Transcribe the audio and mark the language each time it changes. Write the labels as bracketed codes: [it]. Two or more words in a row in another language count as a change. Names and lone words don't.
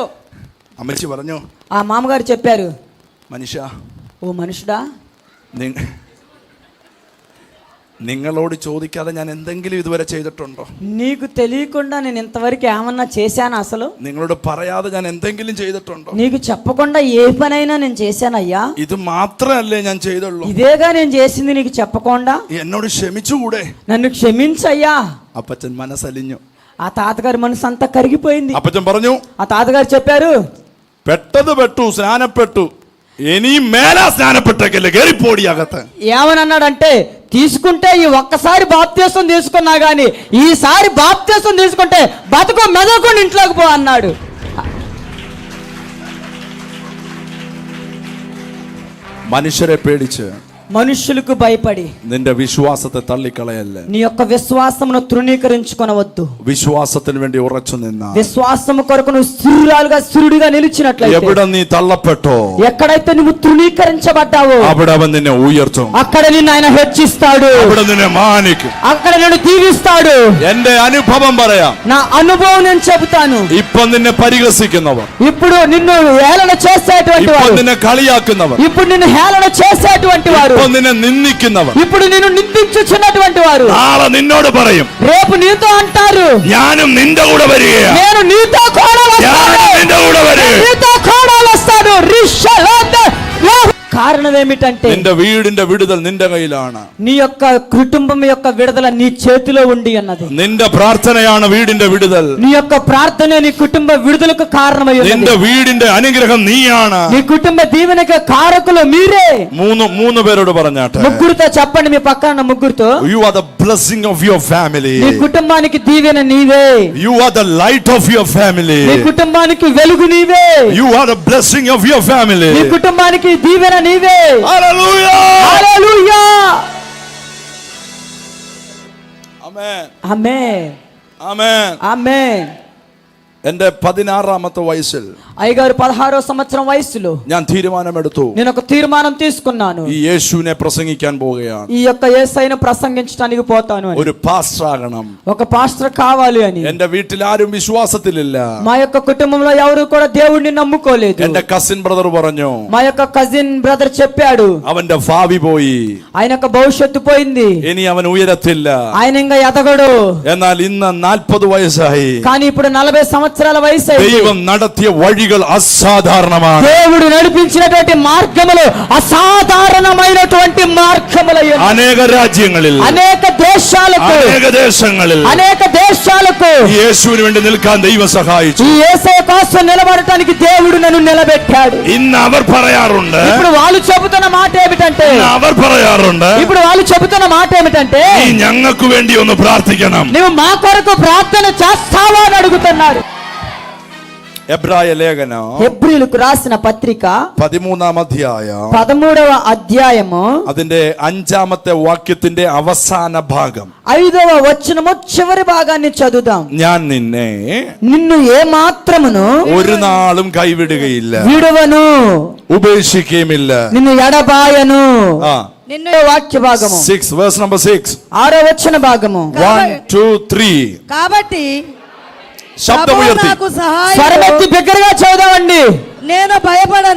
[ml] അമ്മച്ചി പറഞ്ഞു, [te] ఆ మామగారు చెప్పారు, [ml] മനുഷ്യ, [te] ఓ మనుషుడా, [ml] നിങ്ങളോട് ചോദിക്കാതെ ഞാൻ എന്തെങ്കിലും ഇതുവരെ ചെയ്തിട്ടുണ്ടോ? [te] నీకు తెలియకుండా నేను ఇంతవరకు ఏమన్నా చేశానా అసలు? [ml] നിങ്ങളോട് പറയാതെ ഞാൻ എന്തെങ്കിലും ചെയ്തിട്ടുണ്ടോ? [te] నీకు చెప్పకుండా ఏ పనైనా నేను చేశానయ్యా? [ml] ഇത് മാത്രമല്ലേ ഞാൻ ചെയ്തുള്ളൂ? [te] ఇదేగా నేను చేసింది నీకు చెప్పకుండా? [ml] എന്നോട് ക്ഷമിച്ചുകൂടെ? [te] నన్ను క్షమించయ్యా. [ml] അപ്പച്ചൻ മനസ്സലിഞ്ഞു. [te] ఆ తాతగారి మనసు అంతా కరిగిపోయింది. [ml] അപ്പച്ചൻ പറഞ്ഞു, [te] ఆ తాతగారు చెప్పారు, [ml] പെട്ടത് പെട്ടു, സ്നാനപ്പെട്ടു, ഇനി മേലാ സ്നാനപ്പെട്ടേക്കല്ലേ, കേറിപ്പോടി അകത്ത്. [te] ఏమని అన్నాడంటే, తీసుకుంటే ఈ ఒక్కసారి బాప్తీసం తీసుకున్నా గాని ఈసారి బాప్తీసం తీసుకుంటే బతుకు మెదకుండా ఇంట్లోకి పో అన్నాడు. [ml] മനുഷ്യരെ പേടിച്ച് [te] మనుషులకు భయపడి [ml] നിന്റെ വിശ്വാസത്തെ തള്ളിക്കളയല്ലേ. [te] నీ యొక్క విశ్వాసమును తృణీకరించుకొనవద్దు. [ml] വിശ്വാസത്തിന് വേണ്ടി ഉറച്ചു നിന്ന [te] విశ్వాసము కొరకు నువ్వు స్థిరురాలుగా స్థిరుడిగా నిలిచినట్లయితే, [ml] എവിടെ നീ തള്ളപ്പെട്ടോ [te] ఎక్కడైతే నువ్వు తృణీకరించబడ్డావో [ml] അവിടെ അവൻ നിന്നെ ഉയർത്തും. [te] అక్కడ నిన్ను ఆయన హెచ్చిస్తాడు, [ml] അവിടെ നിന്നെ മാനിക്കും. [te] అక్కడ నిన్ను దీవిస్తాడు. [ml] എന്റെ അനുഭവം പറയാം. [te] నా అనుభవం నేను చెబుతాను. [ml] ഇപ്പൊ നിന്നെ പരിഹസിക്കുന്നവർ, [te] ఇప్పుడు నిన్ను హేళన చేసేటువంటి [ml] ഇപ്പൊ [te] వారు, [ml] നിന്നെ കളിയാക്കുന്നവർ, [te] ఇప్పుడు నిన్ను హేళన చేసేటువంటి వారు, [ml] ഇപ്പൊ നിന്നെ നിന്ദിക്കുന്നവർ [te] ఇప్పుడు నిన్ను నిందించుచున్నటువంటి వారు [ml] നാളെ നിന്നോട് പറയും, [te] రేపు నీతో అంటారు, [ml] ഞാനും നിന്റെ കൂടെ വരികയാ, [te] నేను నీతో కూడా వస్తాను, [ml] ഞാനും നിന്റെ കൂടെ വരിക. [te] నీతో కూడా వస్తాను. కారణం ఏమిటంటే, [ml] നിന്റെ വീടിന്റെ വിടുതൽ നിന്റെ കയ്യിലാണ്. [te] నీ యొక్క కుటుంబం యొక్క విడుదల నీ చేతిలో ఉండి అన్నది. [ml] നിന്റെ പ്രാർത്ഥനയാണ് വീടിന്റെ വിടുതൽ. [te] నీ యొక్క ప్రార్థన నీ కుటుంబ విడుదలకు కారణమై [ml] നിന്റെ [te] ఉన్నది. [ml] വീടിന്റെ അനുഗ്രഹം നീയാണ്. [te] నీ కుటుంబ దీవెనకి కారకులు మీరే. [ml] മൂന്ന് പേരോട് പറഞ്ഞാട്ടെ, [te] ముగ్గురితో చెప్పండి, మీ పక్కన ఉన్న ముగ్గురితో, [en] you are the blessing of your family. [te] నీ కుటుంబానికి దీవెన నీవే, [en] You are the light of your family. [te] నీ కుటుంబానికి వెలుగు నీవే, [en] You are the blessing of your family. [te] నీ కుటుంబానికి దీవెన నీవే. [en] Hallelujah. [te] హల్లెలూయా. [en] Amen. [te] ఆమేన్. [en] Amen. [te] ఆమేన్. [ml] എന്റെ 16ാമത്തെ വയസ്സിൽ [te] అయ్యగారు 16వ సంవత్సరం వయసులో [ml] ഞാൻ തീരുമാനമെടുത്തു, [te] నేను ఒక తీర్మానం తీసుకున్నాను. [ml] ഈ യേശുവിനെ പ്രസംഗിക്കാൻ പോവുകയാണ്. [te] ఈ యొక్క యేసయ్యను ప్రసంగించడానికి పోతాను అని. [ml] ഒരു പാസ്റ്റർ ആകണം. [te] ఒక పాస్టర్ కావాలి అని. [ml] എന്റെ വീട്ടിൽ ആരും വിശ്വാസത്തിലില്ല. [te] మా యొక్క కుటుంబంలో ఎవరు కూడా దేవుడిని నమ్ముకోలేదు. [ml] എന്റെ [en] cousin brother [ml] പറഞ്ഞു, [te] మా యొక్క [en] cousin brother [te] చెప్పాడు, [ml] അവന്റെ ഭാവി പോയി, [te] ఆయన యొక్క భవిష్యత్తు పోయింది, [ml] ഇനി അവൻ ഉയരത്തില്ല. [te] ఆయన ఇంకా ఎదగడు. [ml] എന്നാൽ ഇന്ന് 40 വയസ്സായി. [te] కానీ ఇప్పుడు 40 సంవత్సరాల వయసు అయింది. [ml] ദൈവം നടത്തിയ വഴികൾ അസാധാരണമാണ്. [te] దేవుడు నడిపించినటువంటి మార్గములు అసాధారణమైనటువంటి మార్గములయ్యి. [ml] അനേക രാജ്യങ്ങളിൽ, [te] అనేక దేశాలకు, [ml] അനേക ദേശങ്ങളിൽ [te] అనేక దేశాలకు [ml] യേശുവിന് വേണ്ടി നിൽക്കാൻ ദൈവം സഹായിച്ചു. [te] ఈ యేసయ్య కోసం నిలబడటానికి దేవుడు నన్ను నిలబెట్టాడు. [ml] ഇന്ന് അവർ പറയാറുണ്ട്, [te] ఇప్పుడు వాళ్ళు చెబుతున్న మాట ఏమిటంటే, [ml] ഇന്ന് അവർ പറയാറുണ്ട്, [te] ఇప్పుడు వాళ్ళు చెబుతున్న మాట ఏమిటంటే, [ml] നീ ഞങ്ങൾക്ക് വേണ്ടി ഒന്ന് പ്രാർത്ഥിക്കണം. [te] నువ్వు మా కొరకు ప్రార్థన చేస్తావా అని అడుగుతున్నారు. [ml] എബ്രായ ലേഖനം [te] హెబ్రీయులకు రాసిన పత్రిక [ml] 13ാം അധ്യായം [te] 13వ అధ్యాయము [ml] അതിന്റെ 5ാമത്തെ വാക്യത്തിന്റെ അവസാന ഭാഗം. [te] 5వ వచనము చివరి భాగాన్ని చదువుదాం. [ml] ഞാൻ നിന്നെ [te] నిన్ను ఏ మాత్రమును [ml] ഒരു നാളും കൈവിടുകയില്ല, [te] విడువను, [ml] ഉപേക്ഷിക്കുകയുമില്ല. [te] నిన్ను ఎడబాయను. [ml] ആ, [te] నిన్ను వాక్య భాగము [en] 6 verse number 6. [te] 6వ వచన భాగము. 1 2 3 కాబట్టి [ml] ശബ്ദം [te] ప్రభువు [ml] ഉയർത്തി. [te] నాకు సహాయం, స్వరమెత్తి బిగ్గరగా చదువుదామండి. నేను భయపడను.